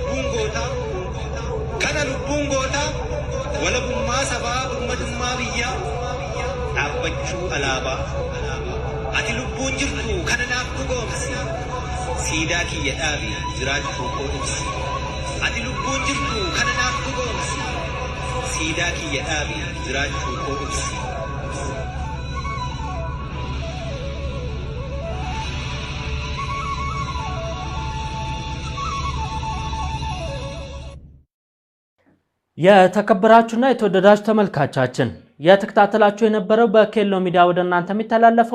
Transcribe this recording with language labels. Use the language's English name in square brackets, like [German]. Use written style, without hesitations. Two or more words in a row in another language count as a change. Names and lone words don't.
[Oromo] lubbuun gootaa walabummaa sabaa birmadummaa biyyaa dhaabbachuu alaabaa ati lubbuun jirtu kana naaf dhugoomsi siidaa kiyya dhaabi jiraachuu koo ibsi ati lubbuun jirtu kana naaf dhugoomsi siidaa kiyya dhaabi jiraachuu koo ibsi [Amharic] የተከበራችሁና የተወደዳችሁ ተመልካቾቻችን የተከታተላችሁ የነበረው በኬሎ ሚዲያ ወደ እናንተ የሚተላለፈው